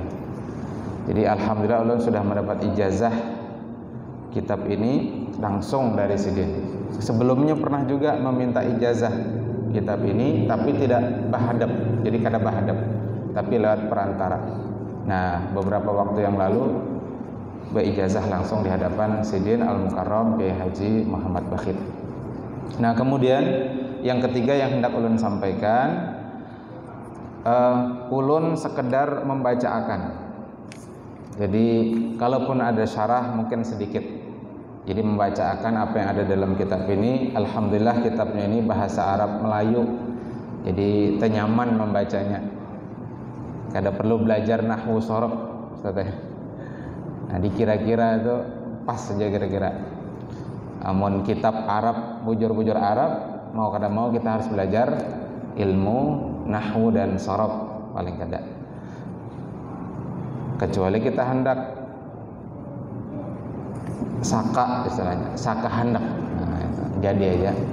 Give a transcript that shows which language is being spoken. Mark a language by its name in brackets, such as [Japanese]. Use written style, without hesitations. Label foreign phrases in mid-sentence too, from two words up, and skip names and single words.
[Indonesian] Jadi alhamdulillah ulun sudah mendapat ijazah kitab ini langsung dari Sidin. Sebelumnya pernah juga meminta ijazah kitab ini, tapi tidak bahadab, jadi [Banjar] kada bahadab, [Indonesian] tapi lewat perantara. Nah, beberapa waktu yang lalu berijazah langsung di hadapan Sidin Al-Mukarram Kiai Haji Muhammad Bakhit. Nah, kemudian yang ketiga yang hendak ulun sampaikan, ulun sekedar membacakan. Jadi kalaupun ada syarah mungkin sedikit. Jadi membacakan apa yang ada dalam kitab ini. Alhamdulillah kitabnya ini bahasa Arab Melayu, jadi tenyaman membacanya. Kada perlu belajar nahwu sorof, Ustaz. Nah, dikira-kira itu pas saja kira-kira. [Banjar] Amun kitab Arab, bujur-bujur Arab, mau kada mau kita harus belajar ilmu nahwu dan sorof paling kada. [Indonesian] Kecuali kita hendak saka, istilahnya saka hendak, nah, jadi aja.